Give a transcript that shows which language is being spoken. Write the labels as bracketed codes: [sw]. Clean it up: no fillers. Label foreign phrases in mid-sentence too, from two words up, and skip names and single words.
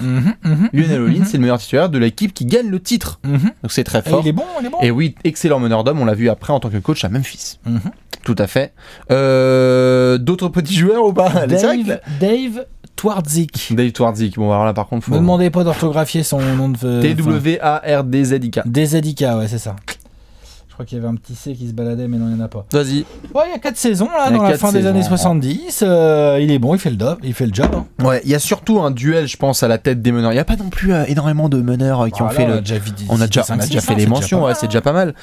[fr] Lionel Hollins, c'est le meneur titulaire de l'équipe qui gagne le titre. Donc c'est très fort. Et il est bon. Et oui, excellent meneur d'homme, on l'a vu après en tant que coach à Memphis. Tout à fait. D'autres petits joueurs ou pas? Dave Twardzik. Dave Twardzik. Bon, alors là, par contre, faut... Ne demandez pas d'orthographier son nom de... T-W-A-R-D-Z-I-K. D-Z-I-K, ouais, c'est ça. Je crois qu'il y avait un petit C qui se baladait, mais non, il n'y en a pas. Vas-y. Ouais, il y a 4 saisons, là, dans la fin des années 70. Il est bon, il fait le job. Hein. Ouais, il y a surtout un duel, je pense, à la tête des meneurs. Il n'y a pas non plus énormément de meneurs qui ont fait le... On a déjà fait les mentions, ouais, c'est déjà pas mal.